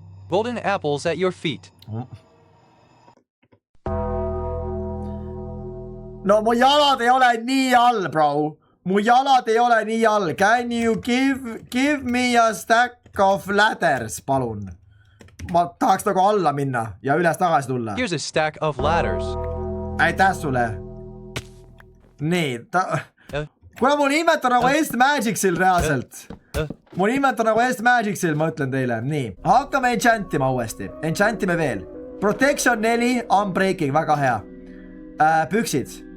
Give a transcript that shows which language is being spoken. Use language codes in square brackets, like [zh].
[en] Golden apples at your feet. [et] No mu jalad ei ole nii all, bro. [en] Can you give me a stack of ladders, [et] palun? Ma tahaks nagu alla minna ja üles tagasi tulla. [en] Here's a stack of ladders. [et] Aitäh sulle. Nii, kuna mul nimet on nagu Est Magicsil reaalselt. Ma ütlen teile. Nii, hakkame enchantima uuesti. Enchantime veel. Protection 4, unbreaking, väga hea. Püksid.